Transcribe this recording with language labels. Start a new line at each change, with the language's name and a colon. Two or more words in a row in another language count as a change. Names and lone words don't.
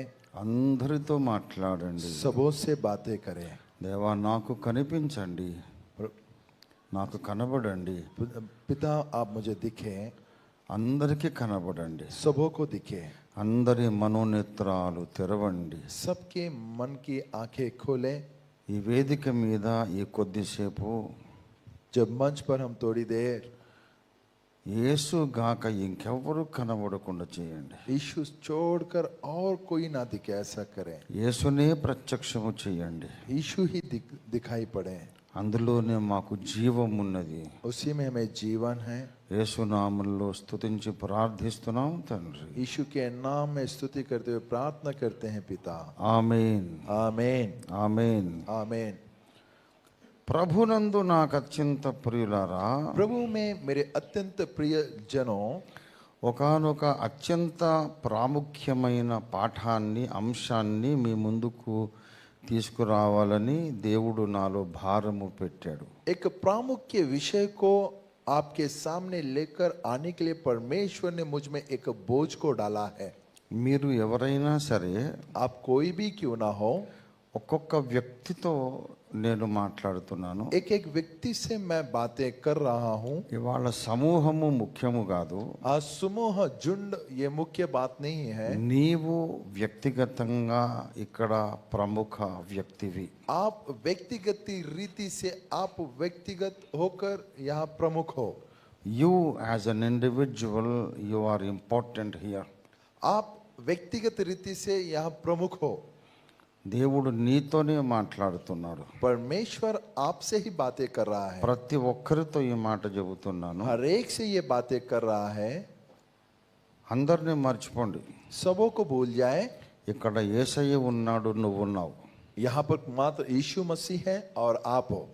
Telugu: అందరితో మాట్లాడండి.
Hindi: सबों से बातें करें।
Telugu: దేవా, నాకు కనిపించండి, నాకు కనబడండి.
Hindi: पिता आप मुझे दिखें,
Telugu: అందరికీ కనబడండి.
Hindi: सबों को दिखे।
Telugu: అందరి మనోనేత్రాలు తెరవండి.
Hindi: सबके मन की आंखें खोलें।
Telugu: ఈ వేదిక మీద ఈ కొద్దిసేపు
Hindi: जब मंच पर हम थोड़ी देर
Telugu: యేసు గాక ఇంకెవ్వరూ కనబడకుండా చేయండి.
Hindi: यीशु छोड़कर और कोई ना दिखे, ऐसा करें।
Telugu: యేసునే ప్రత్యక్షము చేయండి.
Hindi: यीशु ही दिखाई पड़े।
Telugu: అందులోనే మాకు జీవం ఉన్నది.
Hindi: उसी में हमें जीवन है।
Telugu: యేసు నామములో స్తుతించి ప్రార్థిస్తున్నాం తండ్రి.
Hindi: यीशु के नाम में स्तुति करते हुए प्रार्थना करते हैं पिता।
Telugu: ఆమేన్,
Hindi: आमीन,
Telugu: ఆమేన్.
Hindi: आमीन।
Telugu: ప్రభునందు నాకు అత్యంత ప్రియులారా,
Hindi: प्रभु में मेरे अत्यंत प्रिय जनों,
Telugu: ఒకానొక అత్యంత ప్రాముఖ్యమైన పాఠాన్ని, అంశాన్ని మీ ముందుకు తీసుకురావాలని దేవుడు నాలో భారము పెట్టాడు.
Hindi: एक प्रामुख्य विषय को आपके सामने लेकर आने के लिए परमेश्वर ने मुझ में एक बोझ को डाला है।
Telugu: మీరు ఎవరైనా సరే,
Hindi: आप कोई भी क्यों ना हो,
Telugu: ఒక్కొక్క వ్యక్తితో నేను మాట్లాడుతున్నాను.
Hindi: एक एक व्यक्ति से मैं बातें कर रहा हूँ।
Telugu: ఇవాళ సమూహము ముఖ్యము కాదు.
Hindi: आज समूह झुंड ये मुख्य बात नहीं है।
Telugu: నీవు వ్యక్తిగతంగా ఇక్కడ ప్రముఖ వ్యక్తివి.
Hindi: आप व्यक्तिगत रीति से आप व्यक्तिगत होकर यहाँ प्रमुख हो।
English: You as an individual you are important here.
Hindi: आप व्यक्तिगत रीति से यहाँ प्रमुख हो।
Telugu: దేవుడు నీతోనే మాట్లాడుతున్నాడు.
Hindi: परमेश्वर आपसे ही बातें कर रहा है।
Telugu: ప్రతి ఒక్కరితో ఈ మాట చెబుతున్నాను.
Hindi: हर एक से ये बातें कर रहा है।
Telugu: అందరినీ మర్చిపోండి.
Hindi: सबों को भूल जाए।
Telugu: ఇక్కడ యేసయ్య ఉన్నాడు, నువ్వు ఉన్నావు.
Hindi: यहाँ पर मात्र यीशु मसीह है और आप हो।